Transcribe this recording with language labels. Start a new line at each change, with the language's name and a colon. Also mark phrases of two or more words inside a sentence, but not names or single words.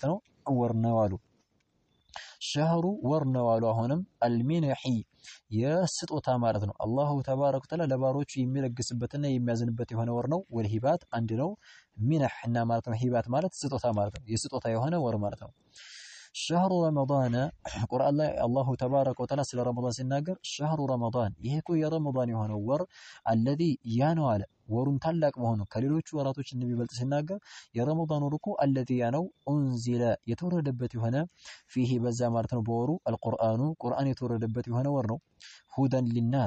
Amharic: ነው ወር ነው አሉ ሸህሩ ወር ነው አሉ አሁንም አልሚንሂ የስጦታ ማለት ነው
Arabic: الله تبارك وتعالى
Amharic: ለባሮቹ የሚለግስበትና የሚያዝንበት የሆነ ወር ነው ወልሂባት አንድ ነው ሚንህና ማለት ነው ሂባት ማለት ስጦታ ማለት ነው የስጦታ የሆነ ወር ማለት ነው
Arabic: شهر رمضان
Amharic: ቁርአን ላይ
Arabic: الله تبارك وتعالى
Amharic: ስለ ረመዳን ሲናገር
Arabic: شهر رمضان
Amharic: ይሄ እኮ የረመዳን የሆነው ወር الذي ያነው አለ ወሩን ታላቅ መሆኑ ከሌሎች ወራቶች እንደሚበልጥ ሲናገር የረመዳን ወር እኮ الذي ያነው انزل የተወረደበት የሆነ فيه በዛ ማለት ነው በወሩ القرآن ቁርአን የተወረደበት የሆነ ወር ነው
Arabic: هدى للناس